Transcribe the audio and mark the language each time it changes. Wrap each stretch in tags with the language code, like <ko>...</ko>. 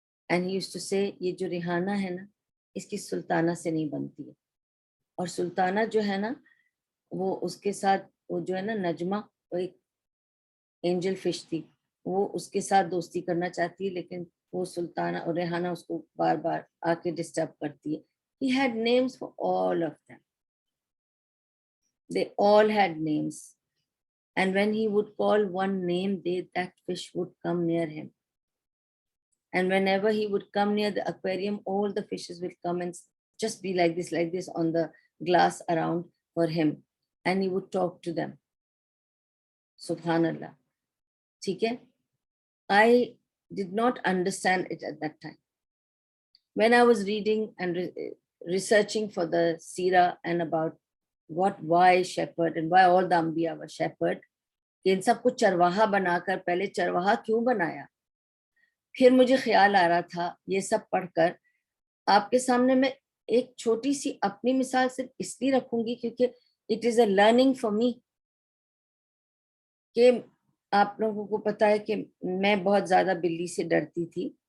<en>And he used to say,</en> <ur>یہ جو ریحانہ ہے نا, اس کی سلطانہ سے نہیں بنتی ہے, اور سلطانہ جو ہے نا وہ اس کے ساتھ, وہ جو ہے نا نجمہ, وہ ایک اینجل فش تھی, وہ اس کے ساتھ دوستی کرنا چاہتی ہے لیکن وہ سلطانہ اور ریحانہ اس کو بار بار آ کے ڈسٹرب کرتی ہے.</ur> <en>He had names for all of them. They all had names. And when he would call one name, that fish would come near him. And whenever he would come near the aquarium, all the fishes will come and just be like this on the glass around for him. And he would talk to them.</en> <ur>Subhanallah. ٹھیک ہے.</ur> <en>I did not understand it at that time. When I was reading and researching for the Seerah and about why shepherd and why all the Anbiya were shepherd,</en> <ur>کہ ان سب کو چرواہا بنا کر پہلے چرواہا کیوں بنایا. پھر مجھے خیال آ رہا تھا یہ سب پڑھ کر آپ کے سامنے میں ایک چھوٹی سی اپنی مثال صرف اس لیے رکھوں گی کیونکہ</ur> <en>It is a learning for me.</en> <ur>کہ آپ لوگوں کو پتا ہے کہ میں بہت زیادہ بلی سے ڈرتی تھی.</ur>